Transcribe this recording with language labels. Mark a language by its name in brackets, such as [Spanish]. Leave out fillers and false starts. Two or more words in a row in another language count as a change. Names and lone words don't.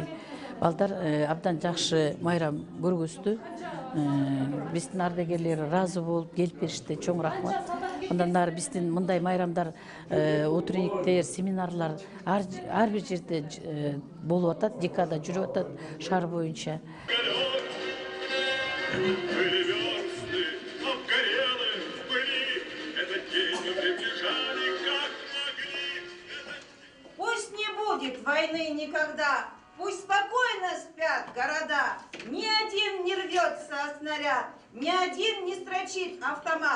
[Kyrgyz] Балдар абдан жакшы майрам көргөздү. Биздин ардагерлер ыраазы болуп келип беришти. Чоң рахмат. Андан ары биздин мындай майрамдар, утренниктер, семинарлар ар бир жерде болуп атат, декада жүрүп атат шаар боюнча. [Russian] Пусть не будет войны никогда, пусть спокойно спят города. Ни один не рвется снаряд, ни один не строчит автомат.